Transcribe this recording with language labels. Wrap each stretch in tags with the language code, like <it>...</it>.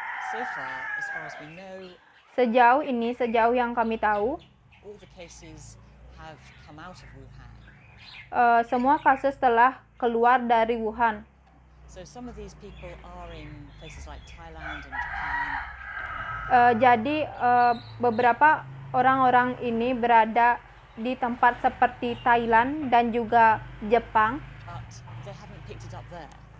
<en>So far as we know,</en> <id>sejauh yang kami tahu,</id> <en>all the cases have come out of Wuhan.</en> <id>Semua kasus telah keluar dari Wuhan.</id> <en>So some of these people are in places like Thailand and Japan.</en> <id>Jadi beberapa orang-orang ini berada di tempat seperti Thailand dan juga Jepang.</id> <en>But they haven't picked it up there.</en>